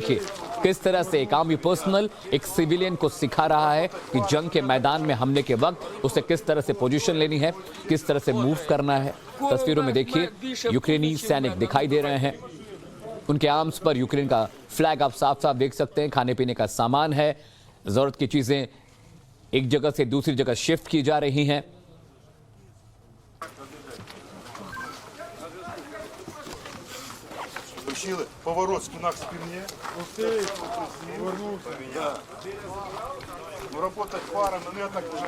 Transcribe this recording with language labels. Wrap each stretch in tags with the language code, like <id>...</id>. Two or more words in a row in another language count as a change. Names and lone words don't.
<hi>देखिए किस तरह से एक</hi> <en>army personnel</en> <hi>एक सिविलियन को सिखा रहा है कि जंग के मैदान में हमले के वक्त उसे किस तरह से पोजीशन लेनी है, किस तरह से मूव करना है। तस्वीरों में देखिए यूक्रेनी सैनिक दिखाई दे रहे हैं, उनके आर्म्स पर यूक्रेन का फ्लैग आप साफ साफ देख सकते हैं। खाने पीने का सामान है, जरूरत की चीजें एक जगह से दूसरी जगह शिफ्ट की जा रही हैं।</hi> <ru>Поворот, спина к спине. Повернулся. Да. Ну, работать парами, ну я так уже.</ru>